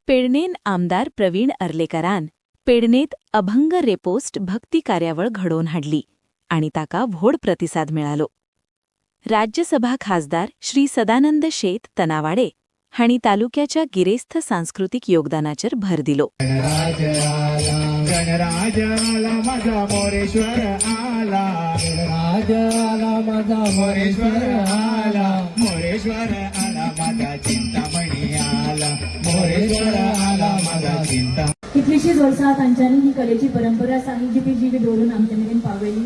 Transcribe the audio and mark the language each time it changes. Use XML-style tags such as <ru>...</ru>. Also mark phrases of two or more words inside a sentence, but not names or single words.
<kok>पेडणेन आमदार प्रवीण अर्लेकरान पेडणेत अभंग रेपोस्ट भक्ती कार्यावळ घडोवन हाडली आणि ताका व्हड प्रतिसाद मेळालो. राज्यसभा खासदार श्री सदानंद शेत तनावाडे हांणी तालुक्याच्या गिरेस्थ सांस्कृतिक योगदानाचेर भर दिलो.</kok> <mr>गणराज आला माझा मोरेश्वर आला, गणराज आला माझा मोरेश्वर आला, मोरेश्वर आला माझा चिंतामणी आला, मोरेश्वर आला माझा चिंता.</mr> <kok>कितलीशींच वर्सां तांच्यांनी ही कलेची परंपरा साही जी दवरून आमचे मेरेन पावयली.</kok>